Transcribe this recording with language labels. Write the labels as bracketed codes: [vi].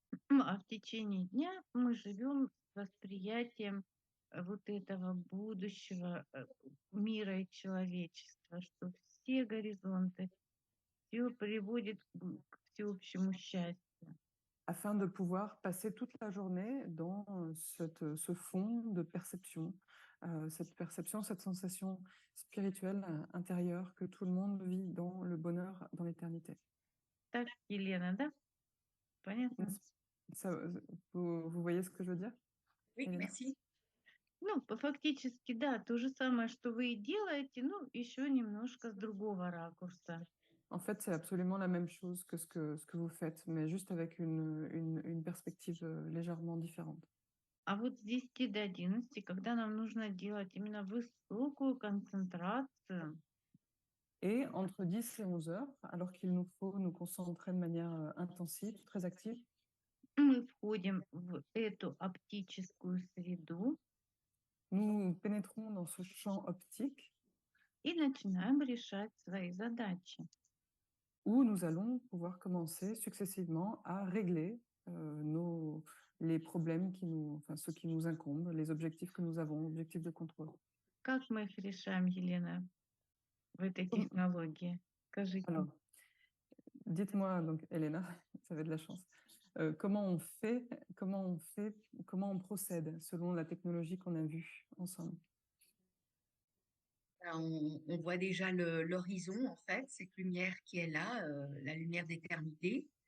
[ru] А в течение дня мы живем с восприятием вот этого будущего мира и человечества, что все горизонты, все приводит к всеобщему счастью. [fr] Afin de pouvoir passer toute la journée dans ce fond de perception, cette sensation spirituelle intérieure que tout le monde vit dans le bonheur, dans l'éternité. [ru] Так, Елена, да? Понятно? [fr] Ça, vous voyez ce que je veux dire, Oui, Elena? merci. [ru] Ну, фактически, да, то же самое, что вы и делаете, ну, еще немножко с другого ракурса. [fr] En fait, c'est absolument la même chose que ce que vous faites, mais juste avec une perspective légèrement différente. [ru] А вот с 10 до 11, когда нам нужно делать именно высокую концентрацию, [fr] Et entre 10 et 11 heures, alors qu'il nous faut nous concentrer de manière intensive, très active, [ru] мы входим в эту оптическую среду [fr] nous pénétrons dans ce champ optique [ru] и начинаем решать свои задачи. [fr] où nous allons pouvoir commencer successivement à régler les problèmes enfin, ceux qui nous incombent, les objectifs que nous avons, objectifs de contrôle. [ru] Как мы их решаем, Елена, в этой [fr] Comme- [ru] технологии? Скажите. [fr] Alors, dites-moi, donc, Elena, ça va être de la chance. Comment on procède selon la technologie qu'on a vue ensemble? On voit déjà l'horizon, en fait, cette lumière qui est là, la lumière d'éternité.